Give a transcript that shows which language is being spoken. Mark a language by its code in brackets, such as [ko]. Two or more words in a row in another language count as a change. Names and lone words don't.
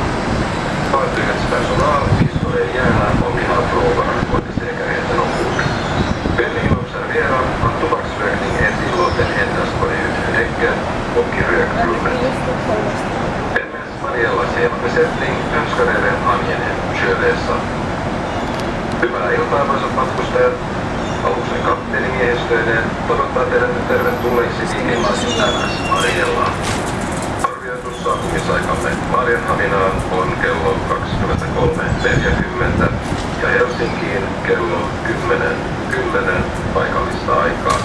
[sv] Fartygets personal visade gärna om ni har frågor angående säkerheten ombord. Vänligen observera att tobaksrökning är tillåten endast på det yttre däcket och i rökrummet. MS Mariellas hela besättning önskar er en angenäm sjöresa. [fi] Hyvää iltaa, arvoisat matkustajat. Aluksen kapteeni miehistöineen toivottaa teidät nyt tervetulleiksi Viikinlasin MS Mariellaan. Arvioitu saapumisaikamme Maarianhaminaan on kello 23.40 ja Helsinkiin kello 10.10 paikallista aikaa.